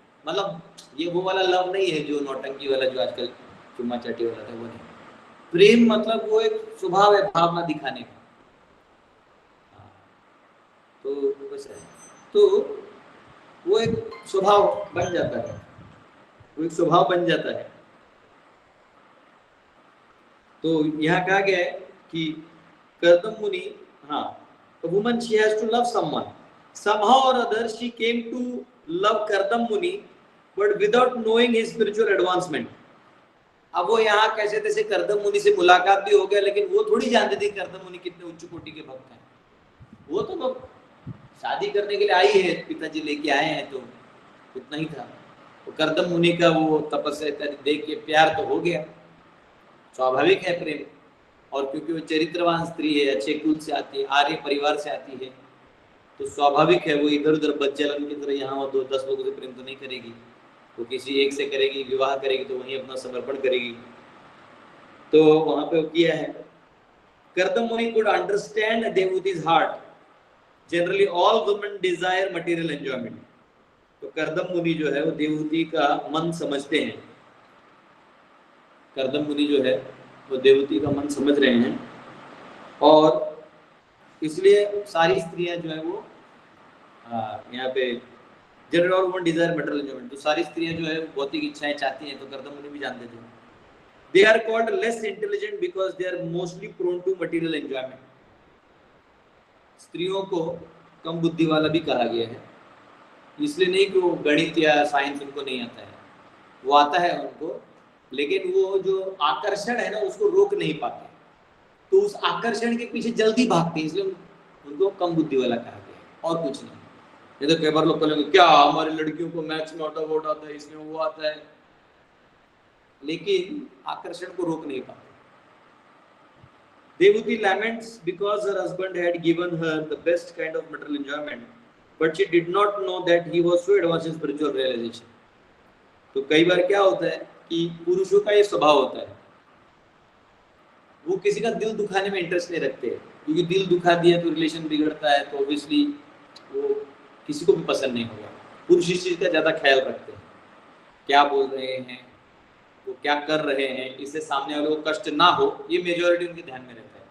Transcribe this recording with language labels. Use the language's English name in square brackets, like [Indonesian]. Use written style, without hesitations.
[Hindi] मतलब ये वो वाला लव नहीं है जो नौटंकी वाला जो आजकल चुम्मा चाटी वाला था, वो नहीं। प्रेम मतलब वो एक स्वभाव है, भावना दिखाने का। तो बस है, तो वो एक स्वभाव बन जाता है, वो एक स्वभाव बन जाता है। तो यहाँ कहा गया है कि कर्दम मुनि, हाँ, [English] a woman she has to love someone, somehow or other she came to love Kardam Muni but without knowing his spiritual advancement। [Hindi] अब वो यहाँ कैसे तैसे कर्दम मुनि से मुलाकात भी हो गया, लेकिन वो थोड़ी जानते थे कर्दम मुनि कितने उच्च कोटि के भक्त हैं। वो तो शादी करने के लिए आई है, पिताजी लेके आए हैं, तो इतना ही था। तो कर्दम मुनि का वो तपस्या कर देख के प्यार तो हो गया, स्वाभाविक है प्रेम। और क्योंकि वो चरित्रवान स्त्री है, अच्छे कुल से आती है, आर्य परिवार से आती है, तो स्वाभाविक है वो इधर उधर बच्चलन की तरह यहाँ और 10 लोगों से प्रेम तो नहीं करेगी, वो किसी एक से करेगी, विवाह करेगी तो वहीं अपना समर्पण करेगी। तो वहां पे वो किया है। [English] Kardam Muni could understand Devuti's heart. Generally all women desire material enjoyment. [Hindi] तो कर्दम मुनि जो है वो देवहूति का मन समझते हैं। कर्दम मुनि जो है वो देवहूति का मन समझ रहे हैं, और इसलिए सारी स्त्रियां जो है वो यहाँ पे जनरल और [English] woman desire material enjoyment, [Hindi] तो सारी स्त्रियां जो है भौतिक इच्छाएं चाहती हैं। तो कर्दम मुनि भी जानते थे। [English] They are called less intelligent because they are mostly prone to material enjoyment. [Hindi] स्त्रियों को कम बुद्धि वाला भी कहा गया है, इसलिए नहीं कि वो गणित या साइंस उनको नहीं आता है, वो आता है उनको, लेकिन वो जो आकर्षण है ना उसको रोक नहीं पाते, तो उस आकर्षण के पीछे जल्दी भागते हैं, इसलिए उनको कम बुद्धि वाला कहा गया है, और कुछ नहीं। ये तो कई बार लोग बोलेंगे क्या हमारी लड़कियों को मैथ्स में आउट आता है, इसमें वो आता है, लेकिन आकर्षण को रोक नहीं पाते। [English] Devuti laments because her husband had given her the best kind of material enjoyment, but she did not know that he was so advanced in spiritual realization. [Hindi] तो कई बार क्या होता है कि पुरुषों का ये स्वभाव होता है, वो किसी का दिल दुखाने में इंटरेस्ट नहीं रखते, क्योंकि दिल दुखा दिया तो रिलेशन बिगड़ता है, तो ऑब्वियसली वो किसी को भी पसंद नहीं होगा। पुरुष इस चीज का ज्यादा ख्याल रखते हैं, क्या बोल रहे हैं, वो क्या कर रहे हैं, इससे सामने वाले को कष्ट ना हो, ये मेजॉरिटी उनके ध्यान में रहता है।